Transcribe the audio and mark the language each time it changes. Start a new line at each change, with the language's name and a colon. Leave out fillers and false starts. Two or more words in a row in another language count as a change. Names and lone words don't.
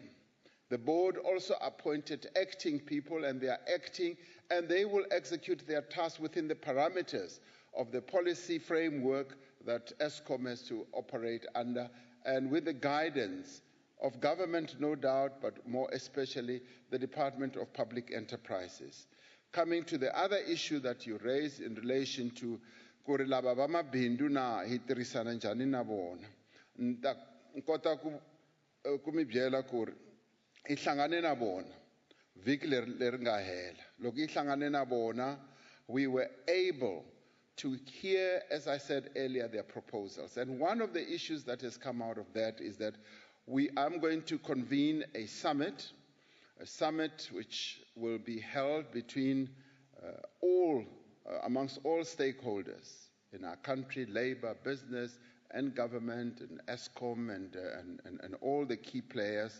English: The board also appointed acting people, and they are acting, and they will execute their tasks within the parameters of the policy framework that ESCOM has to operate under, and with the guidance of government, no doubt, but more especially the Department of Public Enterprises. Coming to the other issue that you raised in relation to
Tsonga: kuri lava va mabindzu na hi tirhisana njhani na vona, ni ta kota ku mi byela ku ri hi hlangane na vona vhiki leri nga hela. Loko hi hlangane na vona,
English: we were able to hear, as I said earlier, their proposals. And one of the issues that has come out of that is that I'm going to convene a summit which will be held between amongst all stakeholders in our country, labor, business, and government, and ESCOM, and all the key players.